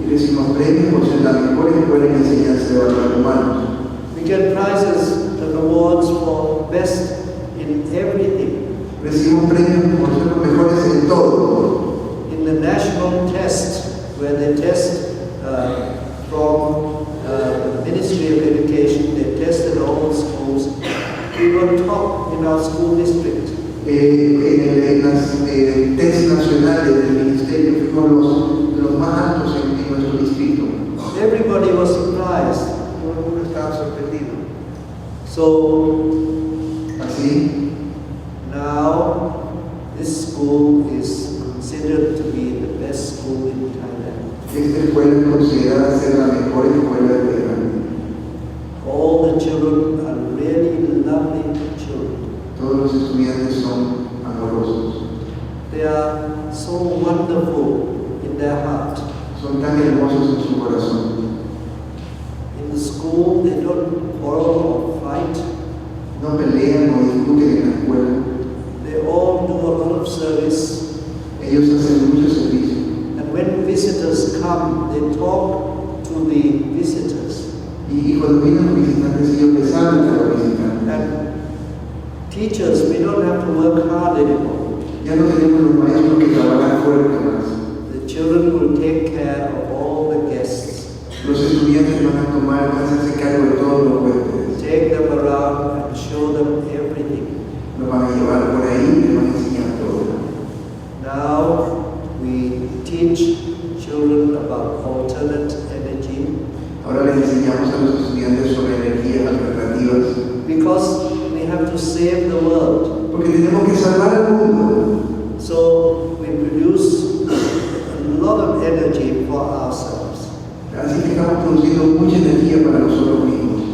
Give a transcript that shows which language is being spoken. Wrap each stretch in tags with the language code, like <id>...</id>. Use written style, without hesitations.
<es>Y recibimos premios por ser la mejor escuela en enseñanza de valores humanos.</es> <en>We get prizes and awards for best in everything.</en> <es>Recibimos premios por ser los mejores en todo.</es> <en>In the national test, where they test from the Ministry of Education, they tested all the schools. We were top in our school district.</en> <es>En las test nacionales del ministerio fuimos los más altos en nuestro distrito.</es> <en>Everybody was surprised.</en> <es>Todo el mundo estaba sorprendido.</es> <en>So</en> <es>Así,</es> <en>now this school is considered to be the best school in Thailand.</en> <es>esta escuela es considerada ser la mejor escuela de Tailandia.</es> <en>All the children are really lovely children.</en> <es>Todos los estudiantes son amorosos,</es> <en>They are so wonderful in their heart.</en> <es>son tan hermosos en su corazón.</es> <en>In the school, they don't quarrel or fight.</en> <es>No pelean, no discuten en la escuela.</es> <en>They all do a lot of service.</en> <es>Ellos hacen mucho servicio.</es> <en>And when visitors come, they talk to the visitors.</en> <es>Y cuando vienen los visitantes, ellos les hablan a los visitantes.</es> <en>And teachers, we don't have to work hard anymore.</en> <es>Ya no tenemos los maestros que trabajan fuerte más.</es> <en>The children will take care of all the guests.</en> <es>Los estudiantes van a hacerse cargo de todos los huéspedes.</es> <en>Take them around and show them everything.</en> <es>Los van a llevar por ahí y les van a enseñar todo.</es> <en>Now we teach children about alternate energy</en> <es>Ahora les enseñamos a los estudiantes sobre energías alternativas.</es> <en>because we have to save the world.</en> <es>Porque tenemos que salvar al mundo.</es> <en>So we produce a lot of energy for ourselves.</en> <es>Así que estamos produciendo mucha energía para nosotros mismos.</es>